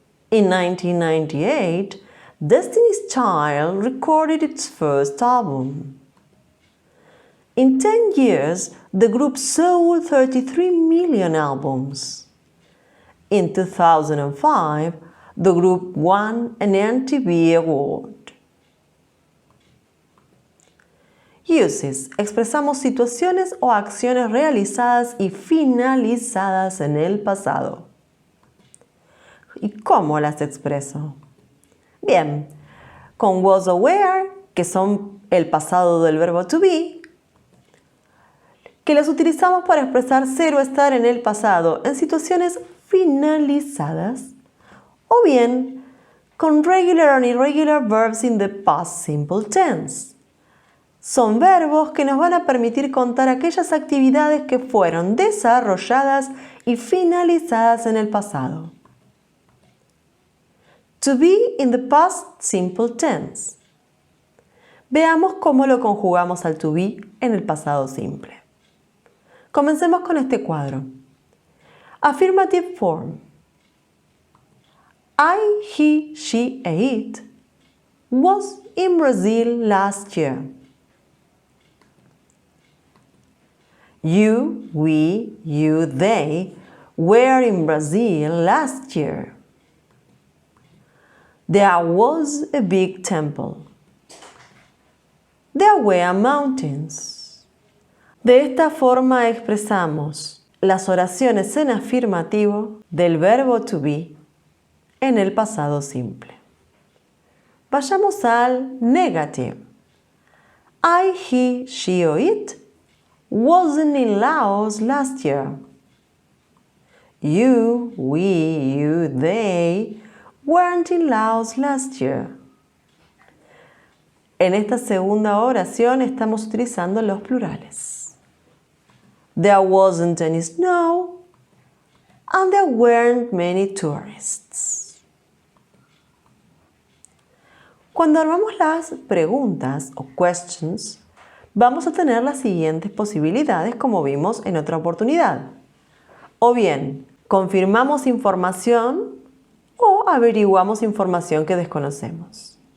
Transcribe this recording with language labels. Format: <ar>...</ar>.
<en>In 1998, Destiny's Child recorded its first album. In 10 years, the group sold 33 million albums. In 2005, the group won an MTV Award. Uses.</en> <es>Expresamos situaciones o acciones realizadas y finalizadas en el pasado. ¿Y cómo las expreso? Bien, con was o were, que son el pasado del verbo to be, que las utilizamos para expresar ser o estar en el pasado en situaciones finalizadas, o bien con</es> <en>regular and irregular verbs in the past simple tense.</en> <es>Son verbos que nos van a permitir contar aquellas actividades que fueron desarrolladas y finalizadas en el pasado.</es> <en>To be in the past simple tense.</en> <es>Veamos cómo lo conjugamos al to be en el pasado simple. Comencemos con este cuadro.</es> <en>Affirmative form. I, he, she, and it was in Brazil last year. You, we, you, they were in Brazil last year. There was a big temple. There were mountains.</en> <es>De esta forma expresamos las oraciones en afirmativo del verbo to be en el pasado simple. Vayamos al negative.</es> <en>I, he, she or it wasn't in Laos last year. You, we, you, they weren't in Laos last year.</en> <es>En esta segunda oración estamos utilizando los plurales.</es> <en>There wasn't any snow and there weren't many tourists.</en> <es>Cuando armamos las preguntas o questions, vamos a tener las siguientes posibilidades como vimos en otra oportunidad. O bien, confirmamos información o averiguamos información que desconocemos.</es>